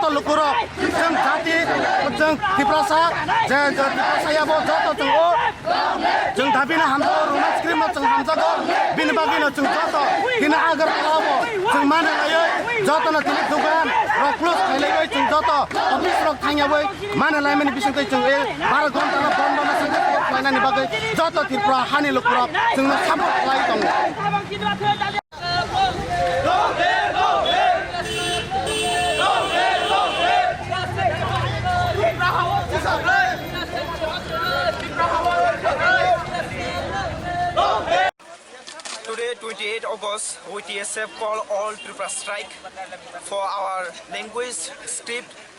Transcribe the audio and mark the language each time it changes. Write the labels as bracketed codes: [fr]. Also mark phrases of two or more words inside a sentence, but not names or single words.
[trp] लुकुर जों जाति जों त्रिपुरासा जे त्रिपुरासायाबो जत जों दाबिनो हामजागो रुमान स्क्रिप्टनो जों हामजागो बिनि बागैनो जों जत दिनै आगोर खालामो जों माने लायो जतनो दिनै दुगान र क्लोज खालायबाय जों जत अफिस रक थांयाबै माने लायमानि बिसंखै जों 12 घन्टानो बन्दनो सानसे खालायनायनि बागै जत त्रिपुरा हानि लुकुर जोंनो सापर्ट खालाय दं [en] Today, 28 August, TSF call all Tripura strike for our language script.